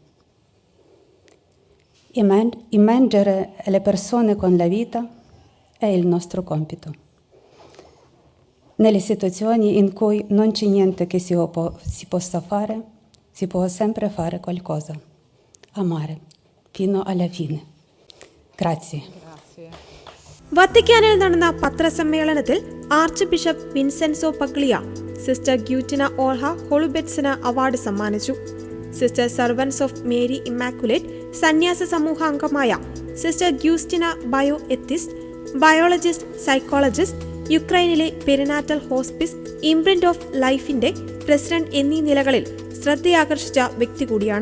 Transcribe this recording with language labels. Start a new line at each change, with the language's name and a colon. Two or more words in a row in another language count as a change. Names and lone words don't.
Italian: Immergere le persone con la vita è il nostro compito. Nelle situazioni in cui non c'è niente che si possa fare, si può sempre fare qualcosa. Amare fino alla fine. Grazie.
Malayalam: വത്തിക്കാനിൽ നടന്ന പത്രസമ്മേളനത്തിൽ ആർച്ച് ബിഷപ്പ് വിൻസെൻസോ പഗ്ലിയ സിസ്റ്റർ ഗ്യൂറ്റിന ഓൾഹ ഹോളുബെറ്റ്സിന് അവാർഡ് സമ്മാനിച്ചു. സിസ്റ്റർ സർവൻസ് ഓഫ് മേരി ഇമ്മാക്കുലേറ്റ് സന്യാസ സമൂഹ അംഗമായ സിസ്റ്റർ ഗ്യൂസ്റ്റിന
English: bioethicist, biologist, psychologist,
Malayalam: യുക്രൈനിലെ
English: perinatal hospice,
Malayalam: ഇംപ്രിന്റ് ഓഫ് ലൈഫിന്റെ പ്രസിഡന്റ് എന്നീ നിലകളിൽ ശ്രദ്ധയാകർഷിച്ച വ്യക്തി കൂടിയാണ്.